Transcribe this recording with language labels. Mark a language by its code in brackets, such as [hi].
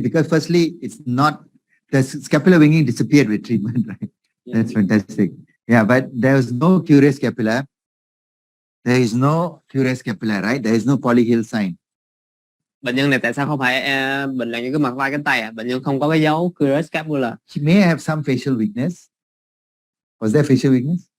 [en] Because firstly, it's not, the scapular winging disappeared with treatment, right? Yes. That's fantastic. Yeah, but there is no curious scapula. There is no curious scapula, right? There is no polyhill sign. [vi] Bệnh nhân này tại sao không phải bệnh là những cái mặt vai cánh tay Bệnh nhân không có cái dấu curious scapula. [en] She may have some facial weakness. Was there facial weakness?